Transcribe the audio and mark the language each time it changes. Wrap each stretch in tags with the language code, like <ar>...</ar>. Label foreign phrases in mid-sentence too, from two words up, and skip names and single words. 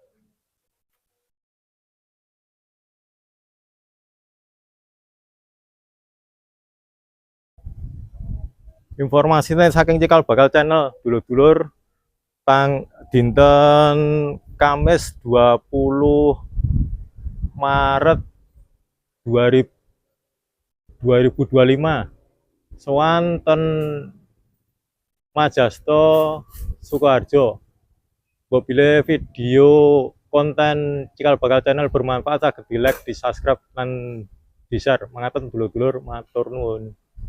<jv>Informasinya saking Cikal Bakal Channel, dulur-dulur, tang dinten Kamis 20 Maret 2025 sowan ten Majasto Sukoharjo. Mbok bilih video konten Cikal Bakal Channel bermanfaat saged di like, di subscribe lan di-share. Mangaten dulur-dulur, matur nuwun.</jv>